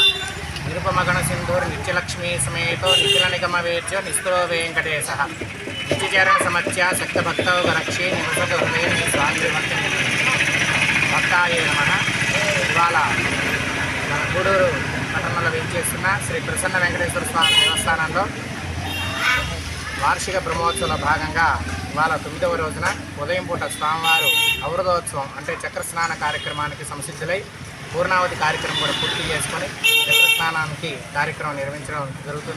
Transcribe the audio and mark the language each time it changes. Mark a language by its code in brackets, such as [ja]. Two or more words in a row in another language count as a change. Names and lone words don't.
[sa] निरुपमगण सिंधुर नित्यलक्ष्मी समेतो निखिल निगम वेद्यो निस्तुलो वेंकटेशः। नित्यचरण समच्या शक्तभक्तौ गणक्षे निवसतु हृदये स्वामी भक्ताय नमः। [te] ఇవాళ మన గూడూరు పట్టణంలో వేంచేస్తున్న శ్రీ ప్రసన్న వెంకటేశ్వర స్వామి దేవస్థానంలో వార్షిక బ్రహ్మోత్సవంలో భాగంగా ఇవాళ 9వ రోజున ఉదయం పూట స్వామివారు అవరోధోత్సవం అంటే చక్ర స్నాన కార్యక్రమానికి సంసిద్ధులై పూర్ణావతి కార్యక్రమం కూడా పూర్తి చేసుకొని చక్ర స్నానానికి కార్యక్రమం నిర్వహించడం జరుగుతుంది.